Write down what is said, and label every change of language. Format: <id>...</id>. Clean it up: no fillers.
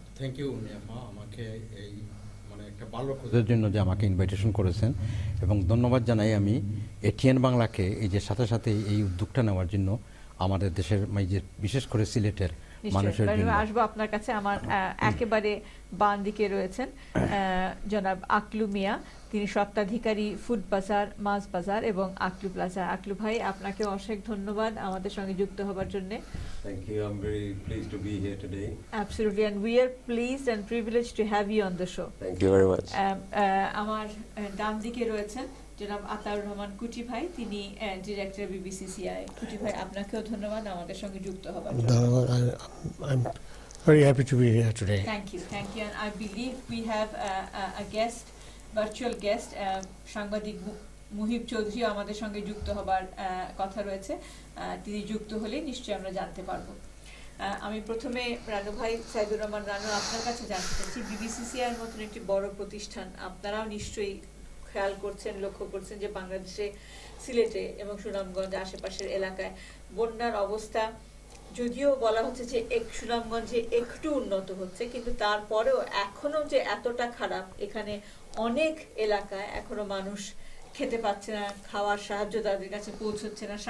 <bn>Thank you নিয়াফা, আমাকে এই মানে একটা ভালো খোঁজের জন্য যে আমাকে ইনভাইটেশন করেছেন, এবং ধন্যবাদ জানাই আমি এটিএন বাংলাকে এই যে সাথে সাথে এই উদ্যোগটা নেওয়ার জন্য আমাদের দেশের যে বিশেষ করে সিলেটের মানুষের জন্য। আসবো আপনার কাছে। আমার একেবারে বাম দিকে রয়েছেন জনাব আকলু মিয়া, তিনি স্বত্বাধিকারী ফুড বাজার, মাছ বাজার এবং আকলু প্লাজা। আকলু ভাই, আপনাকে অশেষ ধন্যবাদ আমাদের সঙ্গে যুক্ত হবার জন্য।</bn> <en>Thank you. I'm very pleased to be here today. Absolutely, and we are pleased and privileged to have you on the show. Thank you very much.</en> <bn>আমার ডান দিকে রয়েছেন জনাব আতাউর রহমান কুটি ভাই, তিনি ডিরেক্টর বিবিসিসিআই। কুটি ভাই, আপনাকেও ধন্যবাদ আমাদের সঙ্গে যুক্ত হবার জন্য। ধন্যবাদ।</bn> <en>I'm very happy to be here today. Thank you, and I believe we have a guest, virtual guest,</en> <bn>সাংবাদিক মুহিব চৌধুরী আমাদের সঙ্গে যুক্ত হবার কথা রয়েছে। তিনি যুক্ত হলে নিশ্চয়ই আমরা জানতে পারবো। আমি প্রথমে রানু ভাই, সাইদুর রহমান রানু, আপনার কাছে জানতে চাচ্ছি, বিবিসিসিআই এর মতন একটি বড় প্রতিষ্ঠান, আপনারাও নিশ্চয়ই খেয়াল করছেন, লক্ষ্য করছেন যে বাংলাদেশে সিলেটে এবং সুনামগঞ্জ আশেপাশের এলাকায় বন্যার অবস্থা, যদিও বলা হচ্ছে যে সুনামগঞ্জে একটু উন্নত হচ্ছে, কিন্তু তারপরেও এখনো যে এতটা খারাপ, এখানে অনেক এলাকায় এখনো মানুষ খেতে পাচ্ছে না, খাওয়ার সাহায্য তাদের কাছে পৌঁছচ্ছে না।</bn>